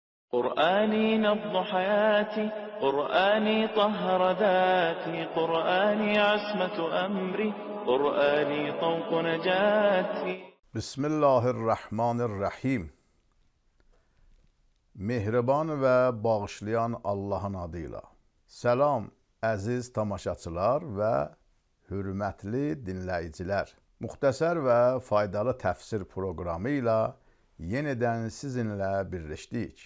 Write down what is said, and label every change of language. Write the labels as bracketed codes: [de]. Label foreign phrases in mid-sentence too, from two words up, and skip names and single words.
[ar] قرآني نبض حياتي، قرآني طهر ذاتي، قرآني عصمة أمري، قرآني طوق نجاتي. Bismillahirrahmanirrahim. [az] Mehriban ve bağışlayan Allah'ın adıyla. Selam əziz tamaşaçılar və hürmətli dinləyicilər. Muxtəsər və faydalı təfsir proqramı ilə yenidən sizinlə birləşdik.